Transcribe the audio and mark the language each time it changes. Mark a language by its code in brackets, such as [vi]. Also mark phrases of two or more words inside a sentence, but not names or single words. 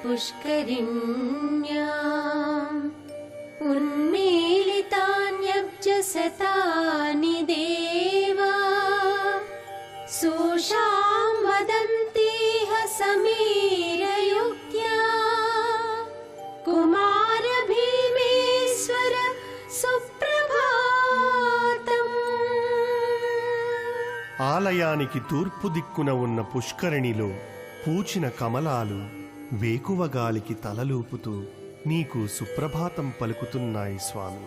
[sa] पुष्करिण्याम् उन्मीलितान्यब्जशतानि देवा सोषां वदन्तीह समीरयुक्त्या कुमार भीमेश्वर सुप्रभातम्। [te] ఆలయానికి తూర్పు దిక్కున ఉన్న పుష్కరిణిలో పూచిన కమలాలు వేకువ గాలికి తలలూపుతూ నీకు సుప్రభాతం పలుకుతున్నాయి స్వామి.